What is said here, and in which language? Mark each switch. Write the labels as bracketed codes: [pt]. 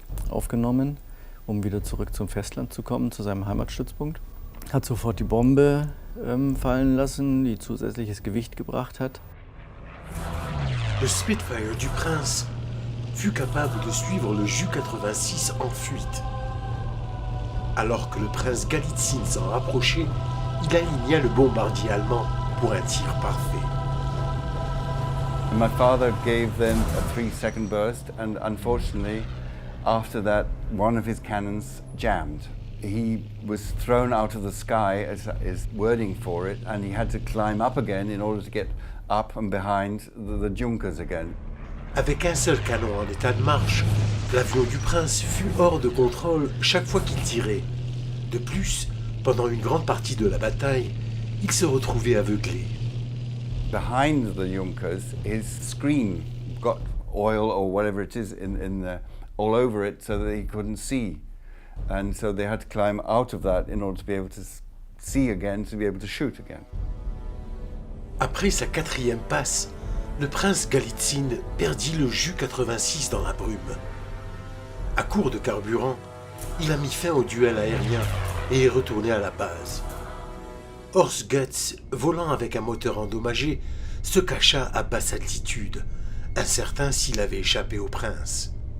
[de] aufgenommen, um wieder zurück zum Festland zu kommen, zu seinem Heimatstützpunkt. Hat sofort die Bombe fallen lassen, die zusätzliches Gewicht gebracht hat. [fr] Le Spitfire du Prince fut capable de suivre le Ju-86 en fuite. Alors que le prince Galitzine s'en rapprochait, il aligna le bombardier allemand pour un tir parfait. [en] And my father gave them a 3-second burst, and unfortunately, after that, one of his cannons jammed. He was thrown out of the sky, as is wording for it, and he had to climb up again in order to get up and behind the Junkers again. [fr] Avec un seul canon en état de marche, l'avion du prince fut hors de contrôle chaque fois qu'il tirait. De plus, pendant une grande partie de la bataille, il se retrouvait aveuglé. [en] Behind the Junkers, his screen got oil or whatever it is all over it so that he couldn't see. And so they had to climb out of that in order to be able to see again, to be able to shoot again. [fr] Après sa 4e passe, le prince Galitzine perdit le Ju-86 dans la brume. À court de carburant, il a mis fin au duel aérien et est retourné à la base. Horst Goetz, volant avec un moteur endommagé, se cacha à basse altitude, incertain s'il avait échappé au prince.